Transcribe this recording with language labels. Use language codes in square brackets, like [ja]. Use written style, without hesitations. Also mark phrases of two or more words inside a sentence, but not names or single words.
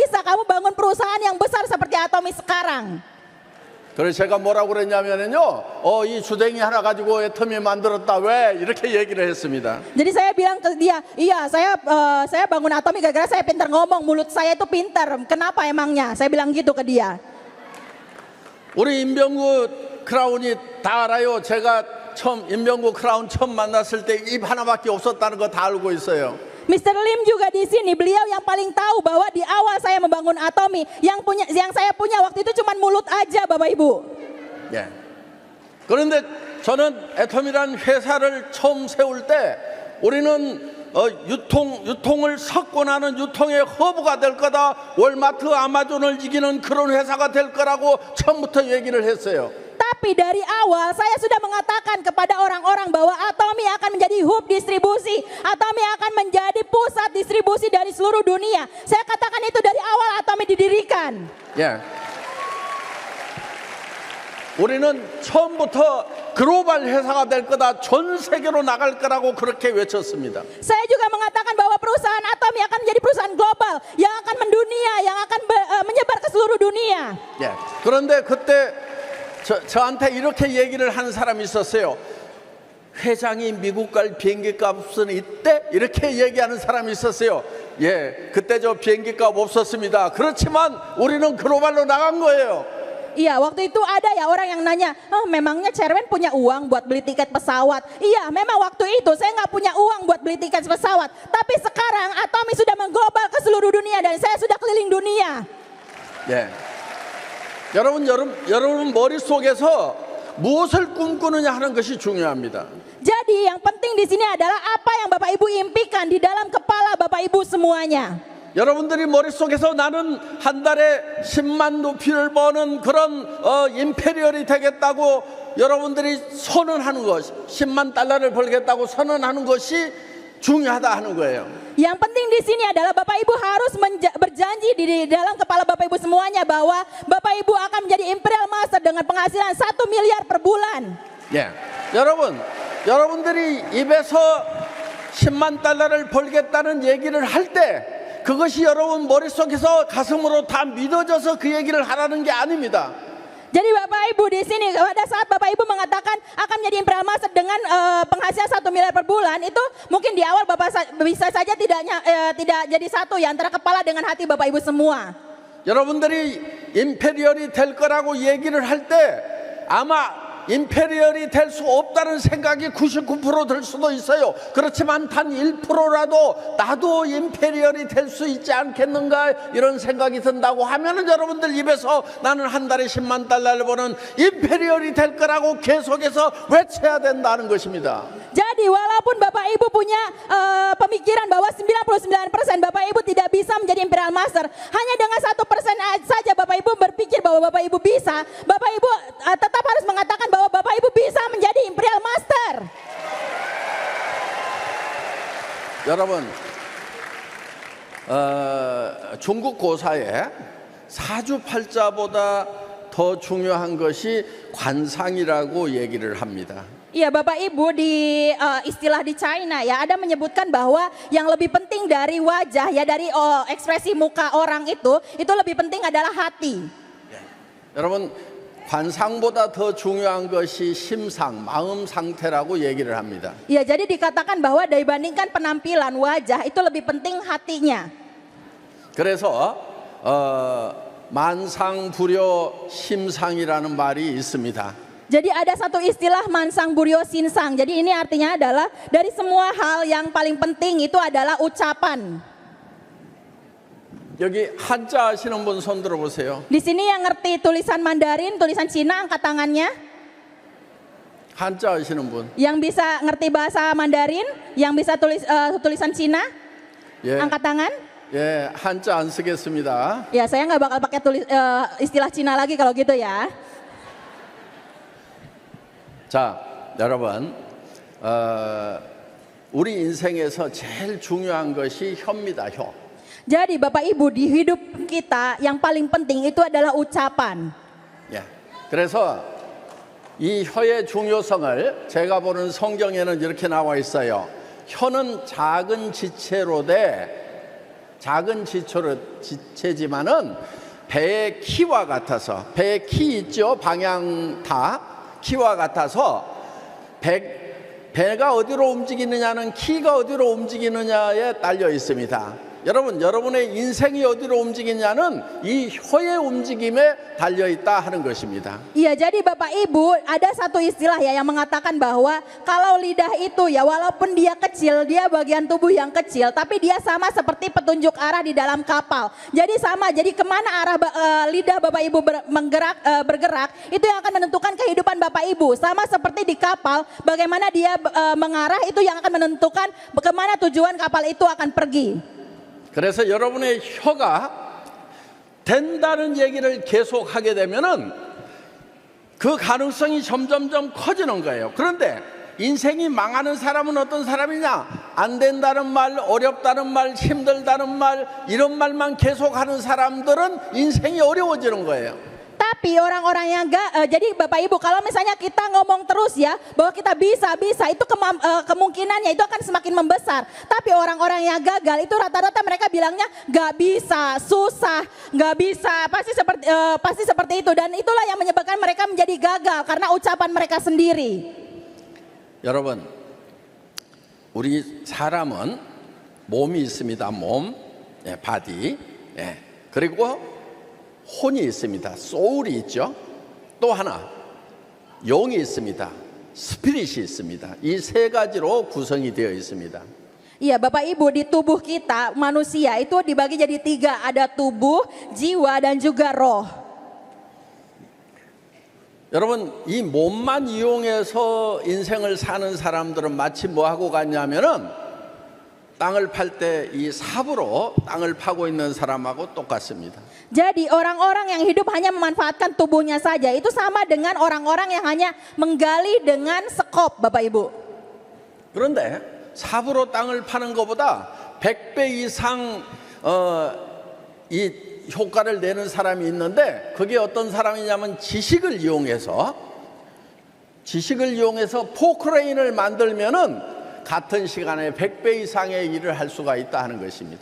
[id] Gimana bisa kamu bangun perusahaan yang besar seperti Atomi sekarang? [ko] 그래서 제가 뭐라고 그랬냐면요, 이 주댕이 하나 가지고 애터미 만들었다 왜 이렇게 얘기를 했습니다. [id] Jadi saya bilang ke dia, iya saya bangun Atomi gara-gara saya pintar ngomong, mulut saya itu pintar. Kenapa emangnya? Saya bilang gitu ke dia. [ko] 우리 임병구 크라운이 다 알아요. 제가 처음 임병구 크라운 처음 만났을 때 입 하나밖에 없었다는 거 다 알고 있어요. [id] Mr. Lim juga di sini, beliau yang paling tahu bahwa di awal saya membangun Atomi, yang saya punya waktu itu cuma mulut aja, Bapak Ibu. [ko] 예. 그런데 저는 애텀이란 회사를 처음 세울 때 우리는 유통을 석권하는 유통의 허브가 될 거다. 월마트, 아마존을 이기는 그런 회사가 될 거라고 처음부터 얘기를 했어요. [id] Tapi dari awal saya sudah mengatakan kepada orang-orang bahwa Atomi akan menjadi hub distribusi. Atomi akan menjadi pusat distribusi dari seluruh dunia. Saya katakan itu dari awal Atomi didirikan. [ko] 예. 우리는 처음부터 글로벌 회사가 될 거다. 전 세계로 나갈 거라고 그렇게 외쳤습니다. [id] Saya juga mengatakan bahwa perusahaan Atomi akan menjadi perusahaan global yang akan mendunia, yang akan menyebar ke seluruh dunia. [ko] 예. 그런데 그때 저한테 이렇게 얘기를 하는 사람이 있었어요. 회장이 미국 갈 비행기 값은 이때? 이렇게 얘기하는 사람이 있었어요. 예, 그때 저 비행기 값 없었습니다. 그렇지만 우리는 글로벌로 나간 거예요. [id] Iya, waktu itu ada ya orang yang nanya, memangnya Chairman punya uang buat beli tiket pesawat? Iya, memang waktu itu saya nggak punya uang buat beli tiket pesawat. Tapi sekarang Atomi sudah mengglobal ke seluruh dunia dan saya sudah keliling dunia. [ko] 예. 여러분 머릿속에서 무엇을 꿈꾸느냐 하는 것이 중요합니다. [id] Jadi yang penting di sini adalah apa yang Bapak Ibu impikan di dalam kepala Bapak Ibu semuanya. [ko] 여러분들이 머릿속에서 나는 한 달에 10만 루피를 버는 그런 임페리얼이 되겠다고 여러분들이 선언하는 것, 10만 달러를 벌겠다고 선언하는 것이 중요하다 하는 거예요. [id] Yang penting di sini adalah Bapak Ibu harus berjanji di dalam kepala Bapak Ibu semuanya bahwa Bapak Ibu akan menjadi Imperial Master dengan penghasilan 1 miliar per bulan. [ko] 예, 여러분들이 입에서 10만 달러를 벌겠다는 얘기를 할 때 그것이 여러분 머릿속에서 가슴으로 다 믿어져서 그 얘기를 하라는 게 아닙니다. [id] Jadi Bapak Ibu di sini pada saat Bapak Ibu mengatakan akan menjadi Imperial Master dengan penghasilan 1 miliar per bulan, itu mungkin di awal Bapak bisa saja tidak jadi satu ya antara kepala dengan hati Bapak Ibu semua. [ko] 여러분들이 임페리얼이 될 거라고 얘기를 할 때 아마 임페리얼이 될 수 없다는 생각이 99% 들 수도 있어요. 그렇지만 단 1%라도 나도 임페리얼이 될 수 있지 않겠는가 이런 생각이 든다고 하면은 여러분들 입에서 나는 한 달에 10만 달러를 버는 임페리얼이 될 거라고 계속해서 외쳐야 된다는 것입니다. [id] Jadi walaupun Bapak Ibu punya pemikiran bahwa 99% Bapak Ibu tidak bisa menjadi Imperial Master, hanya dengan 1% saja Bapak Ibu berpikir bahwa Bapak Ibu bisa, Bapak Ibu tetap harus mengatakan bahwa Bapak Ibu bisa menjadi Imperial Master. [ko] 여러분, 중국 고사에 사주팔자보다 더 중요한 것이 관상이라고 얘기를 합니다. [id] Iya Bapak Ibu di istilah di China ya ada menyebutkan bahwa yang lebih penting dari wajah ya dari ekspresi muka orang itu lebih penting adalah hati. [ko] 여러분 관상보다 더 중요한 것이 심상, 마음 상태라고 얘기를 합니다. [id] Ya jadi dikatakan bahwa dibandingkan penampilan wajah itu lebih penting hatinya. [ko] 그래서 만상불여 심상이라는 말이 있습니다. [id] Jadi ada satu istilah [ko] 만상불여 심상. [id] Jadi ini artinya adalah dari semua hal yang paling penting itu adalah ucapan. [ko] 여기 한자 아시는 분 손 들어보세요. [id] Di sini yang ngerti tulisan Mandarin, tulisan Cina angkat tangannya. [ko] 한자 아시는 분. [id] Yang bisa ngerti bahasa Mandarin, yang bisa tulisan Cina, [ko] 예, [id] angkat tangan. [ko] 예, 한자 안 쓰겠습니다. [id] Ya saya nggak bakal pakai istilah Cina lagi kalau gitu ya. [ko] 자, 여러분, 우리 인생에서 제일 중요한 것이 혀입니다. 혀. [id] Jadi Bapak Ibu di hidup kita yang paling penting itu adalah ucapan. [ko] 예. 그래서 이 혀의 중요성을 제가 보는 성경에는 이렇게 나와 있어요. 혀는 작은 지체지만은 배의 키와 같아서, 배의 키 있죠? 방향타 키와 같아서 배가 어디로 움직이느냐는 키가 어디로 움직이느냐에 딸려 있습니다. 여러분, 여러분의 인생이 어디로 움직이냐는 이 혀의 움직임에 달려있다 하는 것입니다. [id] Iya, jadi Bapak Ibu ada satu istilah ya yang mengatakan bahwa kalau lidah itu ya walaupun dia kecil, dia bagian tubuh yang kecil, tapi dia sama seperti petunjuk arah di dalam kapal. Jadi sama, jadi kemana arah lidah Bapak Ibu bergerak, itu yang akan menentukan kehidupan Bapak Ibu. Sama seperti di kapal, bagaimana dia mengarah itu yang akan menentukan kemana tujuan kapal itu akan pergi. [ko] 그래서 여러분의 혀가 된다는 얘기를 계속 하게 되면은 그 가능성이 점점점 커지는 거예요. 그런데 인생이 망하는 사람은 어떤 사람이냐? 안 된다는 말, 어렵다는 말, 힘들다는 말, 이런 말만 계속하는 사람들은 인생이 어려워지는 거예요. [id] Tapi orang-orang yang jadi Bapak Ibu, kalau misalnya kita ngomong terus ya bahwa kita bisa itu kemungkinannya itu akan semakin membesar. Tapi orang-orang yang gagal itu rata-rata mereka bilangnya nggak bisa, susah, nggak bisa, pasti seperti itu, dan itulah yang menyebabkan mereka menjadi gagal karena ucapan mereka sendiri. [ko] 여러분, 우리 사람은 몸이 있습니다. 몸, 바디, 그리고 혼이 있습니다. 소울이 있죠. 또 하나 영이 있습니다. 스피릿이 있습니다. 이 세 가지로 구성이 되어 있습니다. [id] Iya Bapak Ibu, di tubuh kita manusia itu dibagi jadi 3, ada tubuh, jiwa dan juga roh. [ko] 여러분, 이 몸만 이용해서 인생을 사는 사람들은 마치 뭐 하고 갔냐면은 땅을 팔 때 이 삽으로 땅을 파고 있는 사람하고 똑같습니다. [id] Jadi orang-orang yang hidup hanya memanfaatkan tubuhnya saja itu sama dengan orang-orang yang hanya menggali dengan sekop, Bapak Ibu. [ko] 그런데 삽으로 땅을 파는 것보다 100배 이상 이 효과를 내는 사람이 있는데, 그게 어떤 사람이냐면 지식을 이용해서 포크레인을 만들면은 같은 시간에 100배 이상의 일을 할 수가 있다 하는 것입니다.